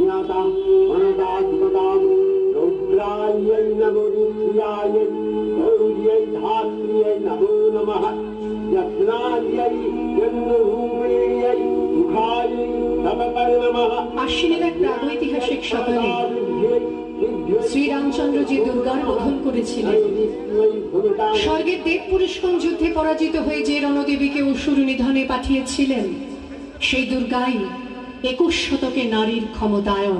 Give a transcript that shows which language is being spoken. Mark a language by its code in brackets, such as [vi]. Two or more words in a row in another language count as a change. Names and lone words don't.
[sa] अनतां अनतात्मतां रुद्रायै नमो रुद्रायै गौर्यै धात्र्यै नमो नमः यज्ञायै यज्ञरूपिण्यै मुखायै तपतये नमः। [bn] আশ্বিনের এক প্রাগৈতিহাসিক সকালে শ্রীরামচন্দ্র যে দুর্গার বোধন করেছিলেন, স্বর্গের দেব পুরুষগণ যুদ্ধে পরাজিত হয়ে যে রণদেবীকে অসুর নিধনে পাঠিয়েছিলেন, সেই দুর্গাই 21 শতকে নারীর ক্ষমতায়ন।